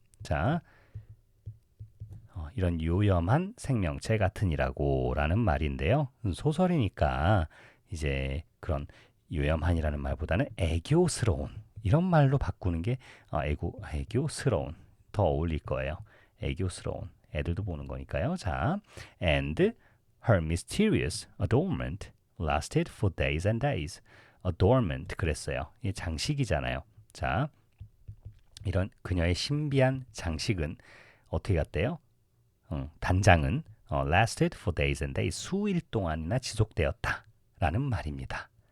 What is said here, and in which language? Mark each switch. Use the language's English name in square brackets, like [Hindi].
[Korean] 자, 이런 요염한 생명체 같으니라고 라는 말인데요. 소설이니까 이제 그런 요염한이라는 말보다는 애교스러운 이런 말로 바꾸는 게 애교스러운 더 어울릴 거예요. 애교스러운 애들도 보는 거니까요. [English] 자, and her mysterious adornment lasted for days and days. [Korean] adornment 그랬어요. 이게 장식이잖아요. 자, 이런 그녀의 신비한 장식은 어떻게 갔대요? 단장은 [English] lasted for days and days [Korean] 수일 동안이나 지속되었다라는 말입니다.